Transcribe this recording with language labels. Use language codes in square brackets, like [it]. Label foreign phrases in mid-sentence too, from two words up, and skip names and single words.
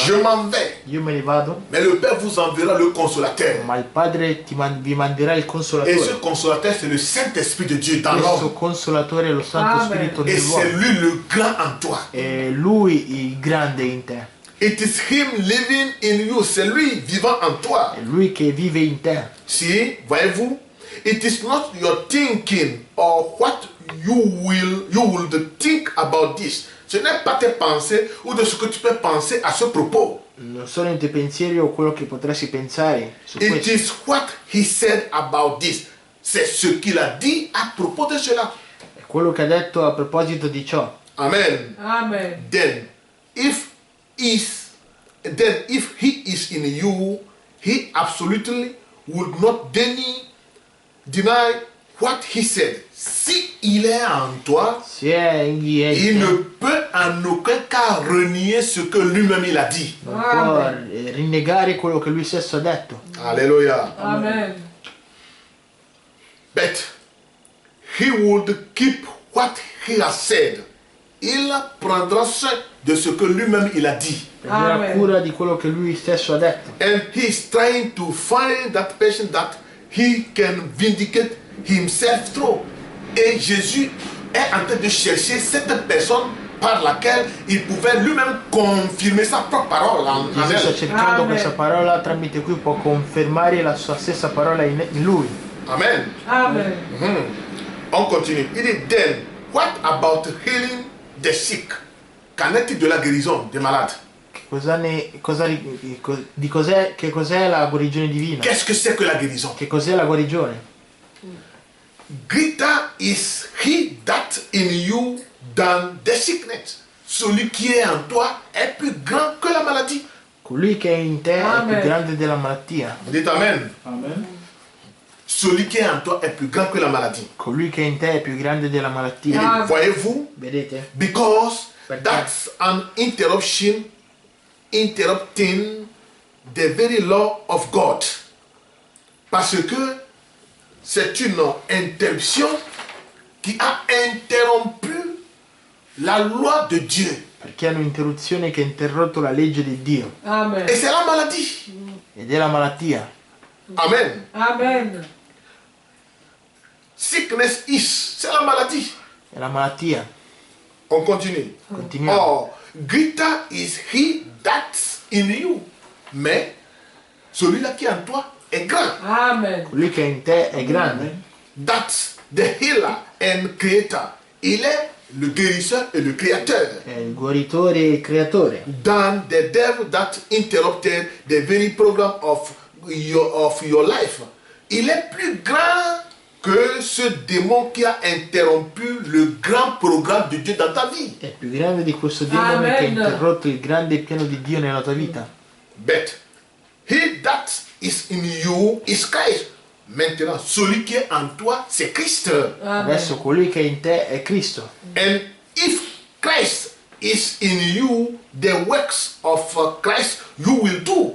[fr] je m'en vais, [it] io me ne vado, [fr] mais le Père vous enverra le consolateur. [it] ma il Padre vi manderà il [fr] Et ce [it] consolatore. [fr] consolateur, c'est le Saint-Esprit de Dieu dans [it] Questo [fr] l'homme. [it] consolatore è lo Santo Amen. Spirito [fr] Et c'est [it] nell'uomo. [fr] lui le grand en toi. [it] È Lui il grande in te. [en] It is him living in you. [fr] C'est lui vivant en toi. [it] È Lui che vive in te. [fr] Si, voyez-vous, [en] it is not your thinking or what you would think about this. [fr] Ce n'est pas tes pensées ou de ce que tu peux penser à ce propos. [it] Non sono i tuoi pensieri o quello che potresti pensare su [en] It [it] questo. [en] is what he said about this. [fr] C'est ce qu'il a dit à propos de cela. [it] È quello che ha detto a proposito di ciò. Amen. Amen. [en] Then if he is in you, he absolutely would not deny what he said. [fr] Si il est en toi, [it] Se egli è [fr] il [it] in [fr] ne [it] te, [fr] peut en aucun cas renier ce que lui-même il a dit. [it] non può rinnegare quello che lui stesso ha detto. [fr] Alléluia. Amen. [en] But he would keep what he has said. [fr] Il prendra soin de ce que lui-même il a dit. [it] Prenderà Amen. cura di quello che lui stesso ha detto. [en] And he is trying to find that person that he can vindicate himself through. [fr] Et Jésus est en train de chercher cette personne par laquelle il pouvait lui-même confirmer sa propre parole en [it] Gesù sta [fr] elle. [it] cercando Amen. questa parola tramite cui può confermare la sua stessa parola in lui. Amen. Amen. [fr] On continue. Il dit, [en] then, what about healing the sick? [fr] Qu'en est-il de la guérison des malades? [it] Che cos'è la guarigione divina? [fr] Qu'est-ce que c'est que la guérison? [it] Che cos'è la guarigione? [en] Greater is he that in you [fr] dans des [en] sickness. [fr] Celui qui est en toi est plus grand que la maladie. [it] Colui che è in te è Amen. più grande della malattia. [fr] Dites Amen. Amen. Celui qui est en toi est plus grand que la maladie. [it] Colui che è in te è più grande della [fr] Il [it] malattia. [fr] dit, Amen. voyez-vous, [it] Vedete? [en] because But that's an interrupting the very law of God. [fr] Parce que c'est une interruption qui a interrompu la loi de Dieu. [it] Perché è un'interruzione che ha interrotto la legge di Dio. Amen. [fr] Et c'est la maladie. [it] Ed è la malattia. Amen. Amen. [en] Sickness is, [fr] c'est la maladie. [it] È la malattia. [fr] On continue. [it] Continuiamo. [en] Or, greater is he that's in you. [fr] Mais celui-là qui est en toi est grand. Amen. [it] Colui che è in te è grande. [en] That's the healer and creator. [fr] Il est le guérisseur et le créateur. [it] È il guaritore e il creatore. [en] Than the devil that interrupted the very program of your life. [fr] Il est plus grand que ce démon qui a interrompu le grand programme de Dieu dans ta vie. [it] È più grande di questo demone che ha Amen. interrotto il grande piano di Dio nella tua vita. [en] But he that is in you is Christ. [fr] Maintenant, celui qui est en toi, c'est Christ. Amen. [it] Adesso colui che è in te è Cristo. [en] And if Christ is in you, the works of Christ you will do.